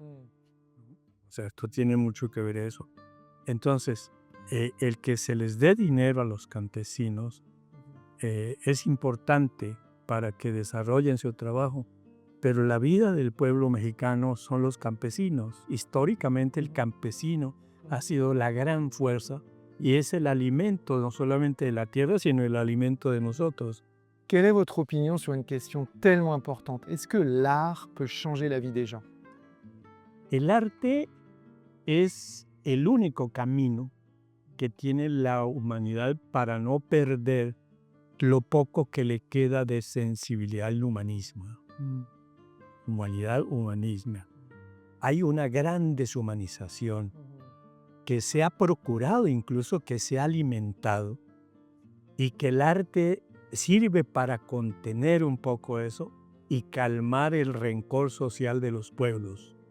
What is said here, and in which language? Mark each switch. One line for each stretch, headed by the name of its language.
Spanish: O sea, esto tiene mucho que ver eso. Entonces, el que se les dé dinero a los campesinos es importante para que desarrollen su trabajo, pero la vida del pueblo mexicano son los campesinos. Históricamente el campesino ha sido la gran fuerza y es el alimento no solamente de la tierra, sino el alimento de nosotros.
French: Quelle est votre opinion sur une question tellement importante? Est-ce que l'art peut changer la vie des gens?
Spanish: El arte es el único camino que tiene la humanidad para no perder lo poco que le queda de sensibilidad al humanismo. Humanidad, humanismo. Hay una gran deshumanización que se ha procurado, incluso que se ha alimentado, y que el arte sirve para contener un poco eso y calmar el rencor social de los pueblos.